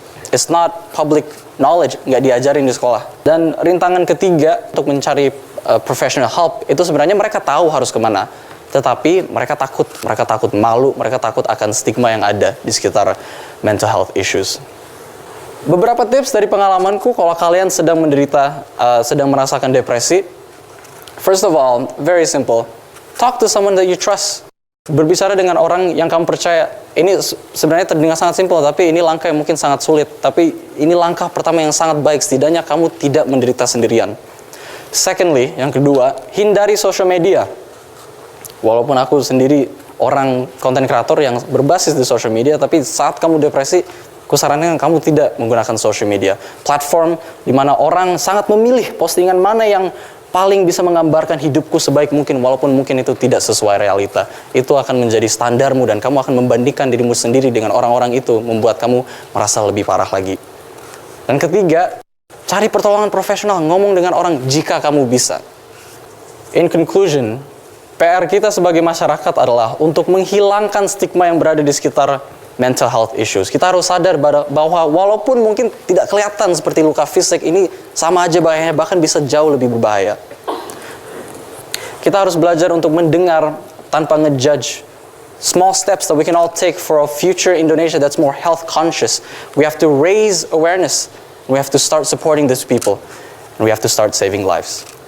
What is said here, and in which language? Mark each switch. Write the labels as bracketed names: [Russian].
[English] It's not public knowledge, [Indonesian] nggak diajarin di sekolah. Dan rintangan ketiga untuk mencari [English] professional help, [Indonesian] itu sebenarnya mereka tahu harus kemana. Tetapi mereka takut malu, mereka takut akan stigma yang ada di sekitar [English] mental health issues. [Indonesian] Beberapa tips dari pengalamanku kalau kalian sedang menderita, sedang merasakan depresi. [English] First of all, very simple. Talk to someone that you trust. [Indonesian] Berbicara dengan orang yang kamu percaya. Ini sebenarnya terdengar sangat simpel, tapi ini langkah yang mungkin sangat sulit. Tapi ini langkah pertama yang sangat baik. Setidaknya kamu tidak menderita sendirian. [English] Secondly, [Indonesian] yang kedua, hindari social media. Walaupun aku sendiri orang konten kreator yang berbasis di social media, tapi saat kamu depresi, aku sarankan kamu tidak menggunakan social media. Platform di mana orang sangat memilih postingan mana yang paling bisa menggambarkan hidupku sebaik mungkin, walaupun mungkin itu tidak sesuai realita. Itu akan menjadi standarmu dan kamu akan membandingkan dirimu sendiri dengan orang-orang itu, membuat kamu merasa lebih parah lagi. Dan ketiga, cari pertolongan profesional, ngomong dengan orang jika kamu bisa. [English] In conclusion, [Indonesian] PR kita sebagai masyarakat adalah untuk menghilangkan stigma yang berada di sekitar [English] mental health issues. [Indonesian] Kita harus sadar bahwa walaupun mungkin tidak kelihatan seperti luka fisik, ini sama aja bahayanya, bahkan bisa jauh lebih berbahaya. Kita harus belajar untuk mendengar tanpa ngejudge. [English] Small steps that we can all take for a future Indonesia that's more health conscious. We have to raise awareness. We have to start supporting these people. And we have to start saving lives.